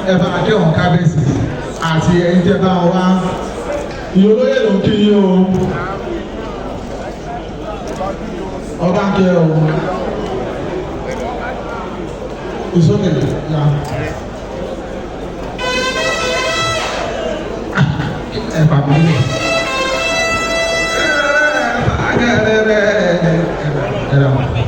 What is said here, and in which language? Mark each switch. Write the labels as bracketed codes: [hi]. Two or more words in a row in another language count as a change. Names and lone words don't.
[yo] Ẹ bá a kí wọn kábíyèsí àti ẹ̀yin tẹ́ bá wá. Ìyá olóyè ló ń kí yín o. Ọba ń kí ẹ o. [en] It's okay. Yeah. [yo] Ẹ bá mi lé. Ẹ bá a kí ẹ lé. Ẹ bá a.